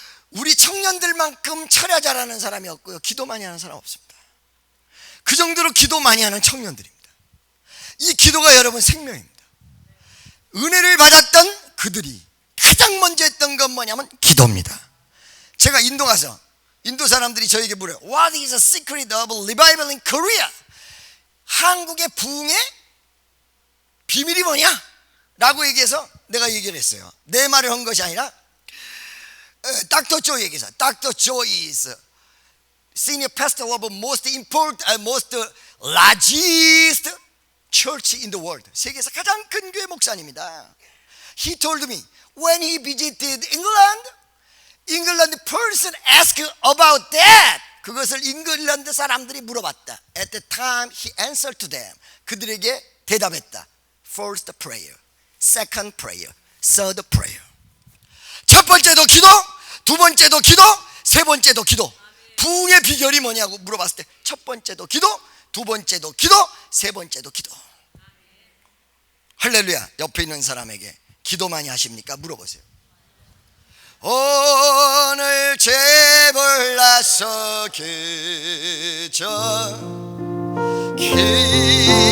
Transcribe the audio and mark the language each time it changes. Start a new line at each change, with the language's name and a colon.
Korean: 우리 청년들만큼 철야 잘하는 사람이 없고요, 기도 많이 하는 사람 없습니다. 그 정도로 기도 많이 하는 청년들입니다. 이 기도가 여러분 생명입니다. 은혜를 받았던 그들이 가장 먼저 했던 건 뭐냐면 기도입니다. 제가 인도 가서 인도 사람들이 저에게 물어요.
English: What is the secret of revival in Korea?
Korean: 한국의 부흥의 비밀이 뭐냐? 라고 얘기해서 내가 얘기를 했어요. 내 말을 한 것이 아니라 닥터 조 얘기해서,
English: 닥터 조 is senior pastor of most important, most largest church in the world.
Korean: 세계에서 가장 큰 교회 목사님이다.
English: He told me when he visited England person asked about that.
Korean: 그것을 잉글랜드 사람들이 물어봤다.
English: At the time he answered to them.
Korean: 그들에게 대답했다.
English: First prayer, second prayer, third prayer.
Korean: 첫 번째도 기도, 두 번째도 기도, 세 번째도 기도. 부흥의 비결이 뭐냐고 물어봤을 때 첫 번째도 기도, 두 번째도 기도, 세 번째도 기도. 할렐루야. 옆에 있는 사람에게 기도 많이 하십니까? 물어보세요. 오늘 제벌 나서 기저 기도했나요?